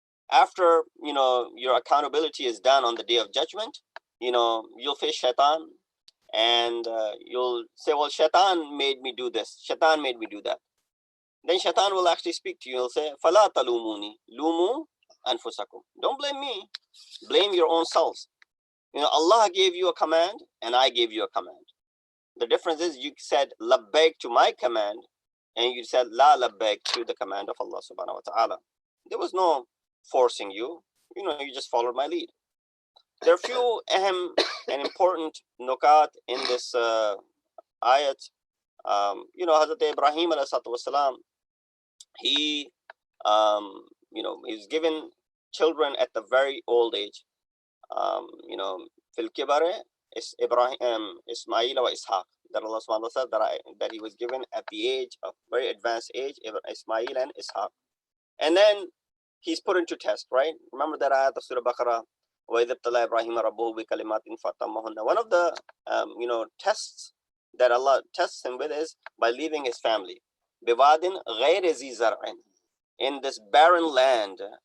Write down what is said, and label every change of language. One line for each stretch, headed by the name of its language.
English: After, you know, your accountability is done on the Day of Judgment, you know, you'll face shaitan, and you'll say, well, shaitan made me do this, shaitan made me do that. Then shaitan will actually speak to you. He'll say,
Arabic: فَلَا تَلُومُونِي لُومُوا أَنفُسَكُمْ.
English: Don't blame me, blame your own selves. You know, Allah gave you a command, and I gave you a command. The difference is you said labbaik to my command, and you said la labbaik to the command of Allah subhanahu wa ta'ala. There was no forcing you, you know, you just followed my lead. There are a few ahem and important nukat in this ayat. You know, Hazrat Ibrahim alayhi salatu wasalam, he you know, he's given children at the very old age. You know, fil kibare is Ibrahim, Ismail wa Ishaq, that Allah subhanahu wa ta'ala said that he was given at the age of very advanced age, Ismail and Ishaq. And then he's put into test, right? Remember that ayat of Surah Baqarah,
Arabic: وَإِذِ ابْتَلَى إِبْرَاهِيمَ رَبُّهُ بِكَلِمَاتٍ فَأَتَمَّهُنَّ.
English: One of the you know, tests that Allah tests him with is by leaving his family.
Arabic: بِوَادٍ غَيْرِ ذِي زَرْعٍ,
English: in this barren land.